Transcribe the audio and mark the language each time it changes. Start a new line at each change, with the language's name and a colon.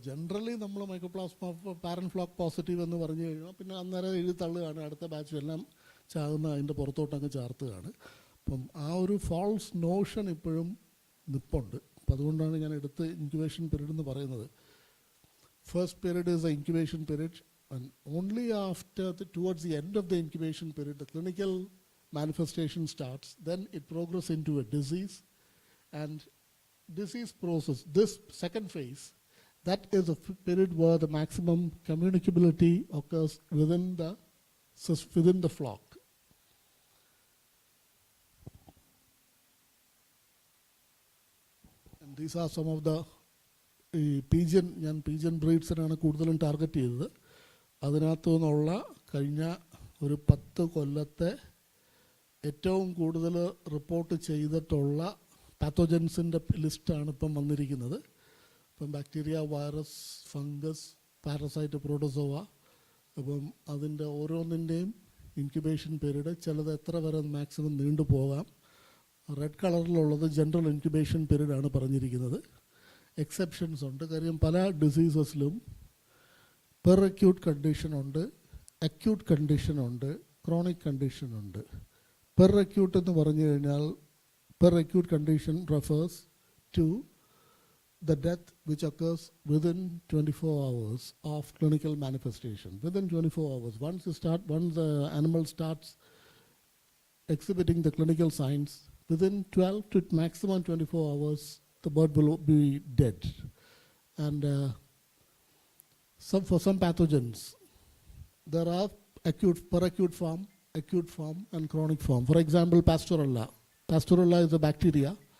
Malayalam: Generally നമ്മൾ mycoplasma പാരൻ flock positive എന്ന് പറഞ്ഞു കഴിഞ്ഞാൽ പിന്നെ അന്നേരം എഴുതി തള്ളുകയാണ്, അടുത്ത ബാച്ച് എല്ലാം ചാകുന്ന അതിൻ്റെ പുറത്തോട്ടങ്ങ് ചാർത്തുകയാണ്. അപ്പം ആ ഒരു ഫാൾസ് നോഷൻ ഇപ്പോഴും നിപ്പുണ്ട്. അപ്പം അതുകൊണ്ടാണ് ഞാൻ എടുത്ത് ഇൻക്യുബേഷൻ പീരീഡ് എന്ന് പറയുന്നത്.
English: First period is a incubation period, and only after towards the end of the incubation period the clinical manifestation starts. Then it progresses into a disease, and disease process, this second phase, that is a period where the maximum communicability occurs within the flock. And these are some of the pigeon,
Malayalam: ഞാൻ pigeon breeds-നാണ് കൂടുതലും target ചെയ്തത്. അതിനകത്തു നിന്നുള്ള കഴിഞ്ഞ ഒരു 10 കൊല്ലത്തെ ഏറ്റവും കൂടുതൽ റിപ്പോർട്ട് ചെയ്തിട്ടുള്ള പാത്തോജൻസിൻ്റെ ലിസ്റ്റാണ് ഇപ്പം വന്നിരിക്കുന്നത്. ഇപ്പം bacteria, virus, fungus, parasite, protozoa. അപ്പം അതിൻ്റെ ഓരോന്നിൻ്റെയും ഇൻക്യുബേഷൻ പീരീഡ് ചിലത് എത്ര വരെ മാക്സിമം നീണ്ടു പോകാം. റെഡ് കളറിലുള്ളത് ജനറൽ ഇൻക്യുബേഷൻ പീരീഡാണ് പറഞ്ഞിരിക്കുന്നത്. എക്സെപ്ഷൻസ് ഉണ്ട്, കാര്യം പല ഡിസീസസിലും പെർ അക്യൂട്ട് കണ്ടീഷൻ ഉണ്ട്, അക്യൂട്ട് കണ്ടീഷൻ ഉണ്ട്, ക്രോണിക് കണ്ടീഷൻ ഉണ്ട്.
English: per acute
Malayalam: എന്ന് പറഞ്ഞു കഴിഞ്ഞാൽ
English: Per acute condition refers to the death which occurs within 24 hours of clinical manifestation. Within 24 hours, once the animal starts exhibiting the clinical signs, within 12 to maximum 24 hours, the bird will be dead. And for some pathogens, there are per acute form, and chronic form. For example, Pastorella. Pastorella is a bacteria.